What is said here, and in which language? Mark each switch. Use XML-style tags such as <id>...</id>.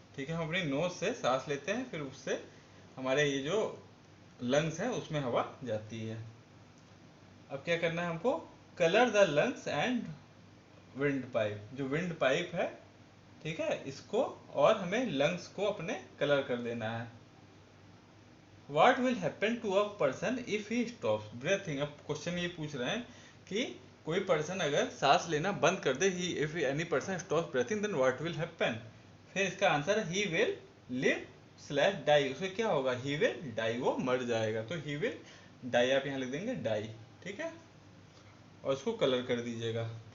<hi>ठीक है, हम अपनी नोज से सांस लेते हैं, फिर उससे हमारे ये जो लंग्स है उसमें हवा जाती है। अब क्या करना है हमको,</hi> <en>Colour the lungs and windpipe.</en> <hi>जो विंड पाइप है, ठीक है, इसको और हमें लंग्स को अपने कलर कर देना है।</hi> <en>What will happen to a person if he stops breathing?</en> <hi>अब क्वेश्चन ये पूछ रहे हैं कि कोई पर्सन अगर सांस लेना बंद कर दे,</hi> <en>He if any person stops breathing then what will happen.</en> <hi>फिर इसका आंसर है</hi> <en>He will live slash die.</en> <hi>उसमें क्या होगा,</hi> <en>he will die,</en> <hi>वो मर जाएगा। तो</hi> <en>he will die</en> <hi>आप यहाँ लिख देंगे डाई, ठीक है, और इसको कलर कर दीजिएगा।</hi>